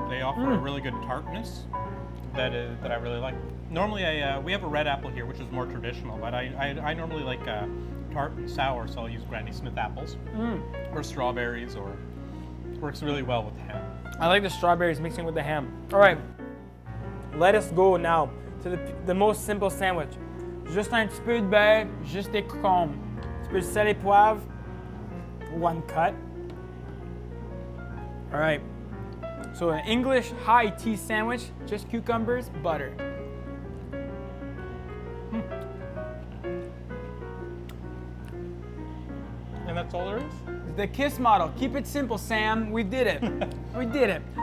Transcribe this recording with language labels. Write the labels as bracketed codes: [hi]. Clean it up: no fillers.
[en] They offer a really good tartness that I really like. Normally, we have a red apple here, which is more traditional, but I normally like tart and sour, so I'll use Granny Smith apples or strawberries, or works really well with ham. I like the strawberries mixing with the ham. All right, let us go now to the most simple sandwich. [fr] Juste un petit peu de beurre, juste des concombres. Un petit peu de sel et poivre, [en] one cut. All right, so an English high tea sandwich, just cucumbers, butter. And that's all there is? The KISS model, keep it simple, Sam. We did it. We did it.